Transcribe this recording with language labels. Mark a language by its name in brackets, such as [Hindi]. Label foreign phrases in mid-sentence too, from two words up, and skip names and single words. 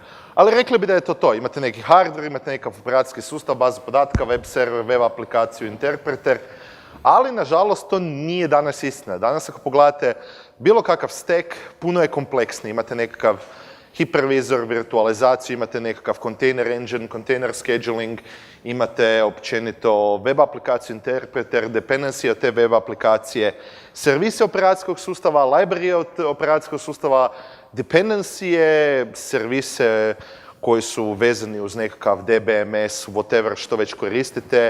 [Croatian] Ali rekli bi da je to to. Imate neki hardware, imate nekakav operacijski sustav, bazu podatka, [English] web server, [Croatian] web aplikaciju, interpreter. Ali, nažalost, to nije danas istina. Danas, ako pogledate bilo kakav stack, puno je kompleksniji. Imate nekakav hipervizor, virtualizaciju, imate nekakav [English] container engine, container scheduling, [Croatian] imate općenito web aplikaciju, interpreter, dependency od te web aplikacije, servise operacijskog sustava, library od operacijskog sustava, dependencije, servise koji su vezani uz nekakav DBMS, whatever što već koristite.